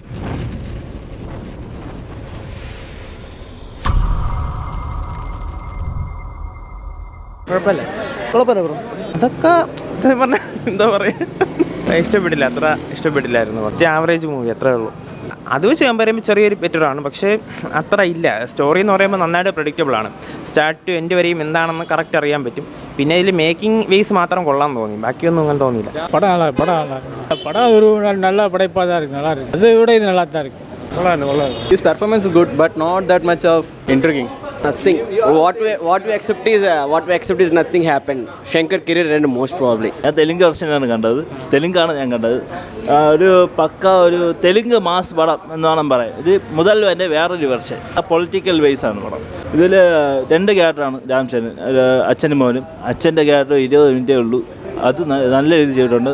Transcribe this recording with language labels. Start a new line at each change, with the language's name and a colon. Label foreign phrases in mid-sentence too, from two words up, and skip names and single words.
Malayalam: അതൊക്കെ പറഞ്ഞ എന്താ പറയുക, ഇഷ്ടപ്പെട്ടില്ല, അത്ര ഇഷ്ടപ്പെട്ടില്ലായിരുന്നു. കുറച്ച്
English: average movie,
Malayalam: അത്രേ ഉള്ളൂ. അത് വെച്ച് കമ്പയർ ചെയ്യുമ്പോൾ ചെറിയൊരു ബെറ്ററാണ്, പക്ഷേ അത്ര ഇല്ല. സ്റ്റോറി എന്ന് പറയുമ്പോൾ നന്നായിട്ട് പ്രഡിക്റ്റബിൾ ആണ്.
English: start to end
Malayalam: വരെയും എന്താണെന്ന് കറക്റ്റ് അറിയാൻ പറ്റും. പിന്നെ ഇതിൽ
English: making ways
Malayalam: മാത്രം കൊള്ളാൻ തോന്നി, ബാക്കിയൊന്നും അങ്ങനെ തോന്നിയില്ല.
Tamil: படம் ஒரு நல்ல படைப்பாக தான் இருக்குது, நல்லா இருக்குது. அது விட இது நல்லா தான் இருக்குது.
English: His performance is good, but not that much of intriguing. Nothing. What we accept is nothing happened. Shankar career and most probably.
Malayalam: ഞാൻ തെലുങ്ക് വെർഷനാണ് കണ്ടത്. തെലുങ്കാണ് ഞാൻ കണ്ടത്. ഒരു പക്ക ഒരു തെലുങ്ക് മാസ് പടം എന്ന് വേണം പറയാം. ഇത് മുതൽ തന്നെ വേറൊരു വെർഷൻ.
English: political base
Malayalam: ആണ് പടം. ഇതിൽ 2 ക്യാരക്ടറാണ് രാംചരൻ, അച്ഛനും മോനും. അച്ഛൻ്റെ ക്യാരക്ടർ 20 മിനിറ്റേ ഉള്ളൂ. അത് നല്ല രീതിയിൽ ചെയ്തിട്ടുണ്ട്.